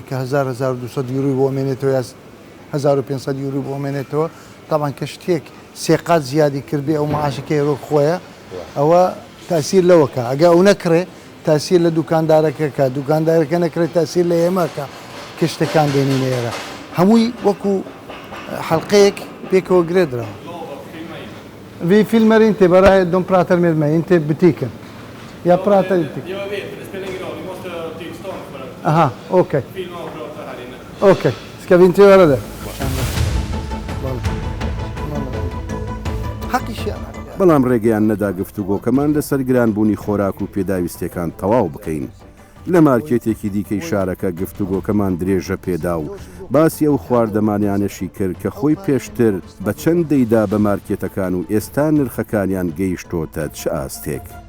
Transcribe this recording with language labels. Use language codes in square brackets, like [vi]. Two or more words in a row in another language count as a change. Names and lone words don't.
[ckb] کە 1200 یوروی بۆ ئەمێنێتەوە یا 1500 یورو بۆ ئەمێنێتەوە تاوان کە شتێک سێقات زیادی کردبێ ئەو معاشەکەی ڕۆ خۆیە ئەوە تاسیر لەوەکە ئەگە ئەو نەکرێ تاسیر لە دوکاندارەکەکە دوکاندارەکە نەکرێت تاسیر لە ئێمەکە کە شتەکان دێنین ئێرە هەمووی وەکو حەڵقەیەک پێکەوە گرێدراوە [sv] Vi filmer inte bara de pratar med mig, inte butiken. Jag pratar inte. Jag vet, men det spelar ingen roll. Vi måste ha tillstånd för att Aha, okej. filma och prata här inne. Okej, ska vi inte göra det? [ckb] بەڵام ڕێگەیان نەدا گفتوگۆکەمان لەسەر گرانبوونی خۆراک و پێداویستەکان تەواو بکەین. لە مارکێتێکی دیکەی شارەکە گفتوگۆکەمان درێژە پێدا و باسی ئەو خواردەمانیانەشی کرد کە خۆی پێشتر بە چەند دەیدا بە مارکێتەکان و ئێستا نرخەکانیان گەیشتۆتە چ ئاستێک.